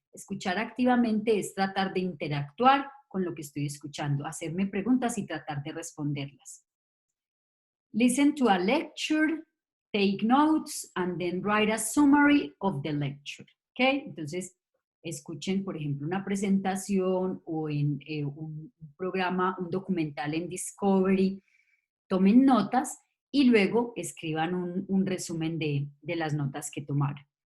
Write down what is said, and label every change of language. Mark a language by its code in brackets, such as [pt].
[es] Escuchar activamente es tratar de interactuar con lo que estoy escuchando, hacerme preguntas y tratar de responderlas. [en] Listen to a lecture, take notes, and then write a summary of the lecture. ¿Ok? [es] Entonces, escuchen, por ejemplo, una presentación o en un programa, un documental en Discovery, tomen notas y luego escriban un resumen de las notas que tomaron.